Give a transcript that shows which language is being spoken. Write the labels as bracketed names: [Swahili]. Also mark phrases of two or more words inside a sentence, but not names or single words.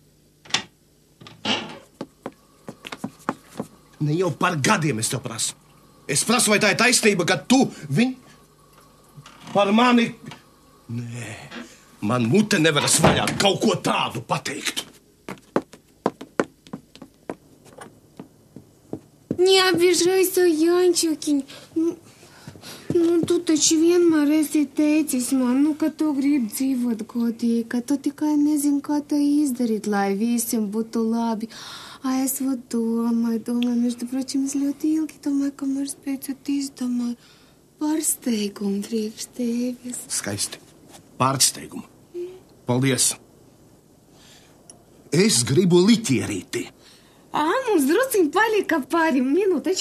[Latvian] Ne jau par gadiem es tev prasu. Es prasu, vai tā ir taisnība, ka tu par mani... Nē, man mute nevaras vaļāt kaut ko tādu pateikt. [Russian] Не обижайся, Янчики. [Latvian] Nu, tu taču vienmēr esi teicis man, ka tu gribi dzīvot godīgi, ka tu tikai nezini, kā to izdarīt, lai visiem būtu labi. А es domāju, [Russian] между прочим, [Latvian] es ļoti ilgi domāju, kamēr spēcot izdomāju pārsteigumu priekš tevis. Skaisti. Pārsteigumu. Paldies. Es gribu liķierīti. Mums drusciņ palika pāri minūteču.